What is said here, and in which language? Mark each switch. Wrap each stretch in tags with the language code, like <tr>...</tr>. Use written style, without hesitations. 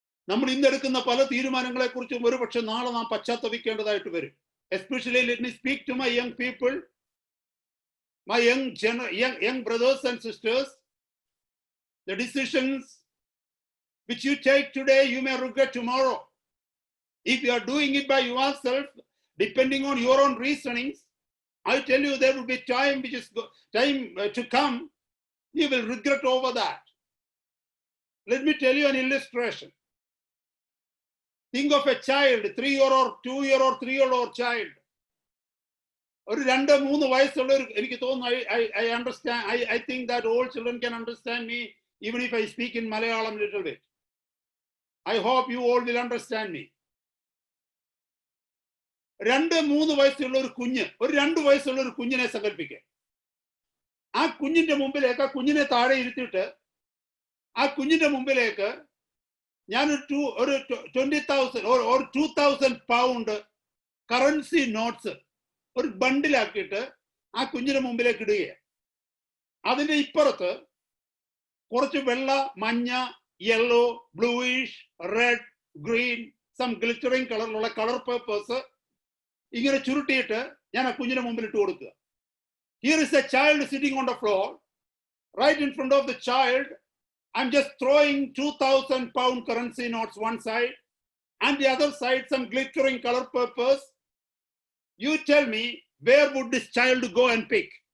<ml>നമ്മൾ ഇന്നെടുക്കുന്ന പല തീരുമാനങ്ങളെ കുറിച്ചും ഒരുപക്ഷെ നാളെ നാം പശ്ചാത്തപിക്കേണ്ടതായിട്ട് വരും.</ml> <en>Especially let me speak to my young people, my young brothers and sisters. The decisions which you take today, you may regret tomorrow. If you are doing it by yourself, depending on your own reasonings, I tell you there will be time to come, you will regret over that. Let me tell you an illustration. Think of a child, 3-year or 2-year or 3-year-old child.</en> <ml>ഒരു 2-3 വയസ്സുള്ള എനിക്ക് തോന്നുന്നു,</ml> <en>I understand, I think that all children can understand me even if I speak in Malayalam a little bit. I hope you all will understand me.</en> <ml>2-3 വയസ്സുള്ള ഒരു കുഞ്ഞ്, ഒരു 2 വയസ്സുള്ള ഒരു കുഞ്ഞിനെ സങ്കല്പിക്കുക. ആ കുഞ്ഞിന്റെ മുമ്പിലേക്ക്, ആ കുഞ്ഞിനെ താഴെ ഇരുത്തിയിട്ട് ആ കുഞ്ഞിന്റെ മുമ്പിലേക്ക് ഞാൻ ഒരു 20,000 or 2,000 pound കറൻസി നോട്ട്സ് ഒരു ബണ്ടിലാക്കിയിട്ട് ആ കുഞ്ഞിന്റെ മുമ്പിലേക്ക് ഇടുകയാണ്. അതിന്റെ ഇപ്പുറത്ത് കുറച്ച് വെള്ള, മഞ്ഞ, yellow, bluish, red, green,</ml> <en>some glittering</en> <ml>കളറിലുള്ള കളർ പേപ്പേഴ്സ് ഇങ്ങനെ ചുരുട്ടിയിട്ട് ഞാൻ ആ കുഞ്ഞിന്റെ മുമ്പിൽ ഇട്ട് കൊടുക്കുക.</ml> <en>Here is a child sitting on the floor. Right in front of the child, I'm just throwing 2,000 pound currency notes one side, and the other side some glittering color papers. You tell me, where would this child go and pick?</en>